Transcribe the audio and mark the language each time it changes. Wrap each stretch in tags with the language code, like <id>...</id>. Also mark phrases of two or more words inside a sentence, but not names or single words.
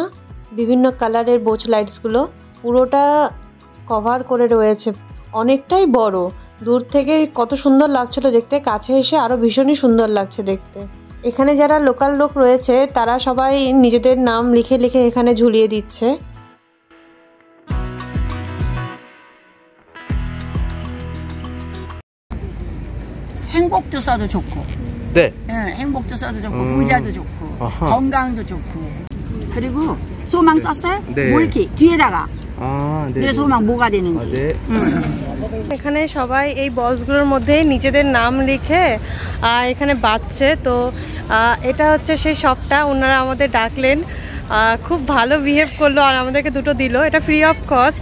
<bn>বিভিন্ন কালারের বোচ লাইটসগুলো পুরোটা কভার করে রয়েছে, অনেকটাই বড়। দূর থেকে কত সুন্দর লাগছিল দেখতে, কাছে এসে আরও ভীষণই সুন্দর লাগছে দেখতে। এখানে যারা লোকাল লোক রয়েছে তারা সবাই নিজেদের নাম লিখে লিখে এখানে ঝুলিয়ে দিচ্ছে।</bn> <ko>행복도 써도 좋고, 네. 예, 행복도 써도 좋고, 부자도 좋고, 건강도 좋고. 그리고 소망 썼어요? 네. 뭐 이렇게 뒤에다가 아, 네. 내 소망 뭐가 되는지. 아, 네.</ko> <bn>এখানে সবাই এই বক্সগুলোর মধ্যে নিজেদের নাম লিখে এখানে বাঁচছে। তো এটা হচ্ছে সেই শপটা, ওনারা আমাদের ডাকলেন, খুব ভালো বিহেভ করলো আর আমাদেরকে দুটো দিল, এটা</bn> <en>free of cost.</en>